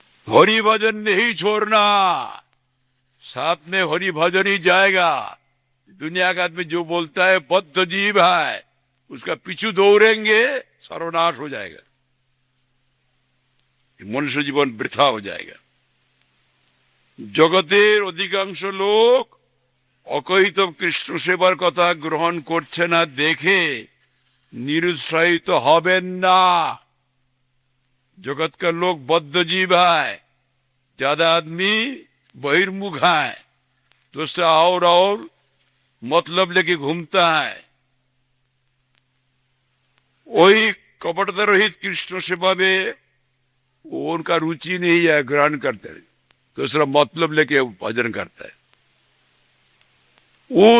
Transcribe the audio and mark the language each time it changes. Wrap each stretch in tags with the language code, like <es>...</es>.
<hi>हरि भजन नहीं छोड़ना, साथ में हरि भजन ही जाएगा। दुनिया का आदमी जो बोलता है बद्ध जीव है, उसका पीछू दौड़ेंगे, सर्वनाश हो जाएगा, मनुष्य जीवन वृथा हो जाएगा।</hi> <bn>जगतेर अधिकांश लोग অকহিত কৃষ্ণ সেবার কথা গ্রহণ করছে না দেখে निरुत्साहित हबेन ना।</bn> <hi>जगत का लोग बद्ध जीव है, ज्यादा आदमी बहिर्मुख है, तो उससे और मतलब लेके घूमता है। वही कपटता रहित कृष्ण सेवा में उनका रुचि नहीं है, ग्रहण करते हैं, दूसरा मतलब लेके भजन करता है।</hi>